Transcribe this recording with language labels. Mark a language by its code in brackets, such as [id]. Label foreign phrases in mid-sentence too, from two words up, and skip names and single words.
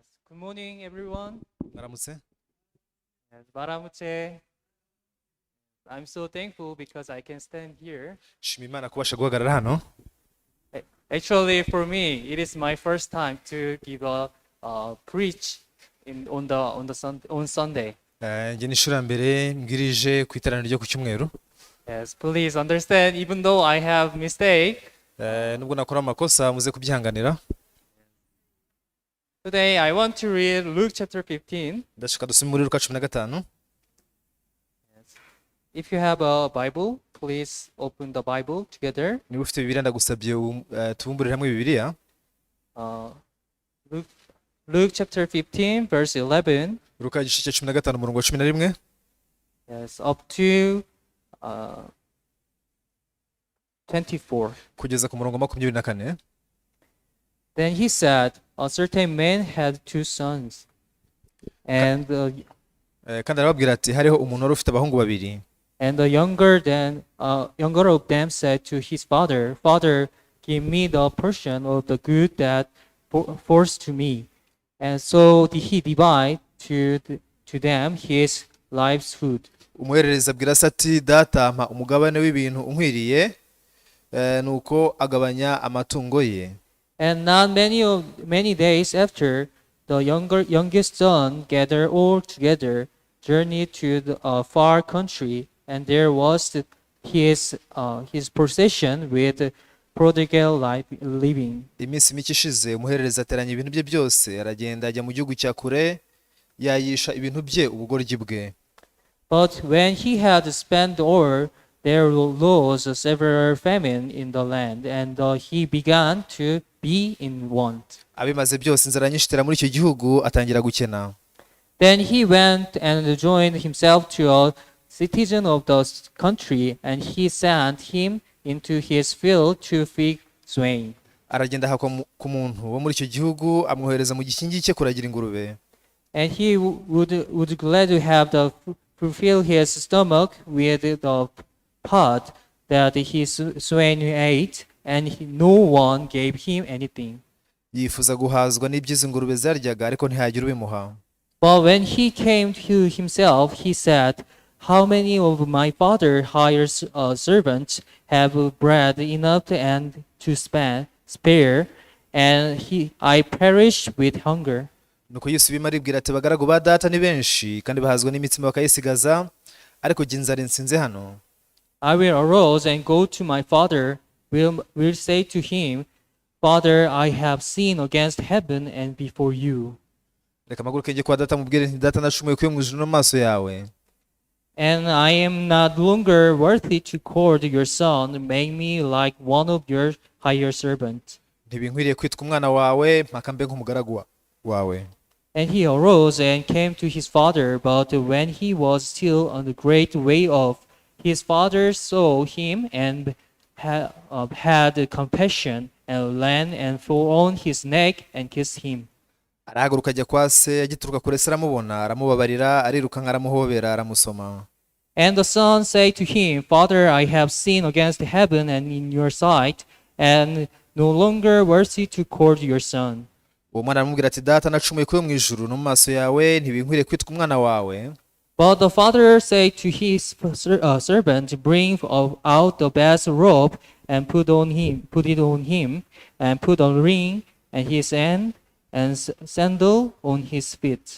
[en] Good morning, everyone. [rw] Maramutse. Baramutse. [en] I'm so thankful because I can stand here. [rw] Shima Imana kubasha guhagarara hano. [en] Actually, for me, it is my first time to give a preach on Sunday. [rw] Njye ni inshuro ya mbere mbwirije ku iteraniro ryo ku cyumweru. [en] Yes, please understand. Even though I have mistake, [rw] Nubwo nakora amakosa muze kubyihanganira. [en] today I want to read Luke chapter 15. [rw] Ndashaka dusome muri Luka 15. [en] If you have a Bible, please open the Bible together. [rw] Niba ufite Bibiliya ndagusabye tubumburire hamwe Bibiliya. [en] Luke chapter 15, verse 11. [rw] Luka igice cya 15 umurongo wa 11. [en] Yes, up to 24. [rw] Kugeza ku murongo wa 24. [en] Then he said, a certain man had two sons. And [rw] Kandi arababwira ati hariho umuntu wari ufite abahungu babiri. [en] and the younger of them said to his father, Father, give me the portion of the good that falls to me. And so he divided to them his life's food. [rw] Umuherereza abwira se ati data mpa umugabane w'ibintu unkwiriye, nuko agabanya amatungo ye. [en] And not many days after, the youngest son gathered all together, journeyed to the far country, and there was his possession with prodigal living. [rw] Iminsi mike ishize umuherereza ateranya ibintu bye byose aragenda ajya mu gihugu cya kure yayisha ibintu bye ubugoryi bwe. [en] But when he had spent all, there arose a severe famine in the land, and he began to be in want. [rw] Abimaze byose inzara nyinshi itera muri icyo gihugu atangira gukena. [en] Then he went and joined himself to a citizen of the country, and he sent him into his field to feed swine. [rw] Aragenda ahakwa ku muntu wo muri icyo gihugu amwohereza mu gikingi cye kuragira ingurube. [en] And he would glad to have fulfill his stomach with the pot that his swine ate, and no one gave him anything. [rw] Yifuza guhazwa n'iby'izi ngurube zaryaga ariko ntihagira ubimuha. [en] But when he came to himself, he said, how many of my father hired servants have bread enough and to spare, and I perish with hunger? [rw] Nuko Yesu bimaribwira ati bagaragu ba data ni benshi kandi bahazwa n'imitsima bakayisigaza ariko jye inzara insinze hano. [en] I will arise and go to my father, will say to him, Father, I have sinned against heaven and before you. [rw] Reka maguruke njye kwa data mubwire nti data nacumuye kuyo mu ijuru no mu maso yawe. [en] And I am not longer worthy to call your son, make me like one of your hired servants. [rw] Ntibinkwiriye kwitwa umwana wawe mpaka mbe nk'umugaragu wawe. [en] And he arose and came to his father, but when he was still on the great way off, his father saw him and had compassion and ran and fell on his neck and kissed him. [rw] Arahaguruka ajya kwa se agituruka kure se aramubona aramubabarira ariruka nk'aramuhobera aramusoma. [en] And the son said to him, Father, I have sinned against heaven and in your sight, and no longer worthy to call your son. [rw] Uwo mwana aramubwira ati data nacumuye kuyo mu ijuru no mu maso yawe ntibinkwiriye kwitwa umwana wawe. [en] But the father said to his servant, bring out the best robe and put it on him, and put a ring on his hand and sandal on his feet.